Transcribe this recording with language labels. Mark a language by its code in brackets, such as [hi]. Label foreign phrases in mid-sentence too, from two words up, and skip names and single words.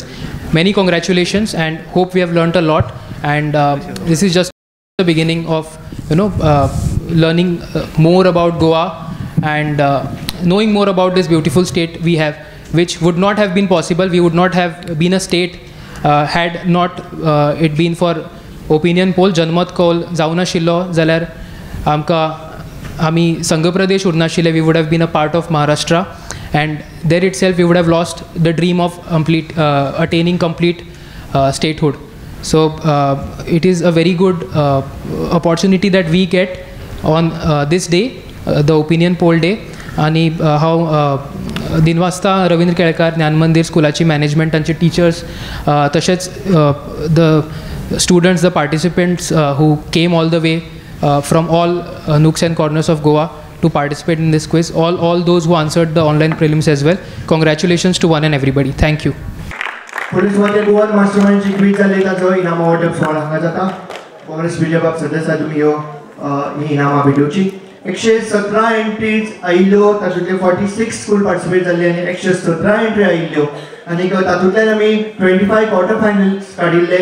[en] Many congratulations, and hope we have learnt a lot. And this is just the beginning of learning more about Goa and knowing more about this beautiful state we have, which would not have been possible. We would not have been a state had not it been for opinion poll. [kok] Janmat कौल जाऊन आशिल्लो जाल्यार आमी संघ प्रदेश उरनाशिल्ले, [en] we would have been a part of Maharashtra, and there itself we would have lost the dream of attaining complete statehood. So it is a very good opportunity that we get on this day, the opinion poll day. [kok] आणि हांव दिनवासता रवींद्र केळकार ज्ञान मंदिर स्कुलाची मॅनेजमेंट, तांचे टीचर्स, तशेंच [en] द students, the participants who came all the way from all nooks and corners of Goa to participate in this quiz, all those who answered the online prelims as well. Congratulations to one and everybody. Thank you. [kok] पुलिस वाटे गोवन मास्टरमाइंडची क्विज जाली, ताचो इनाम वाटप सोहळा हांगा जाता. काँग्रेस बीजेपी सदस्य तुमी ही इनामां भेटोवची. 117 एंट्रीज आयिल्ल्यो, तातूंतले 46 [en] school participate [kok] जाल्ले आनी 117 एंट्री आयिल्ल्यो. आनी तातूंतल्यान आमी 25 [en] quarter finals [kok] काडिल्ले.